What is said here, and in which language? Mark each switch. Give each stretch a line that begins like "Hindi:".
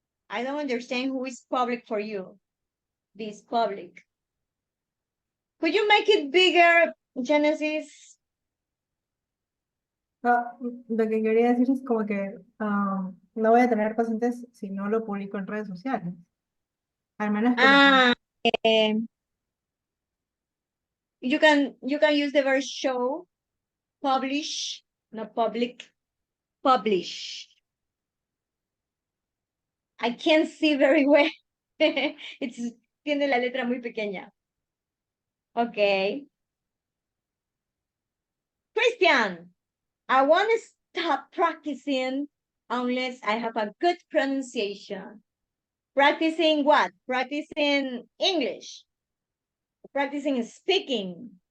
English: I don't understand who is public for you. This public. Could you make it bigger, Genesis?
Spanish: Lo que quería decir es como que no voy a tener pacientes si no lo publico en redes sociales. Al menos que
English: You can use the verb show, publish, no public, publish. I can't see very well.
Spanish: Tiene la letra muy pequeña.
English: Okay. Christian, I want to stop practicing unless I have a good pronunciation. Practicing what? Practicing English. Practicing speaking.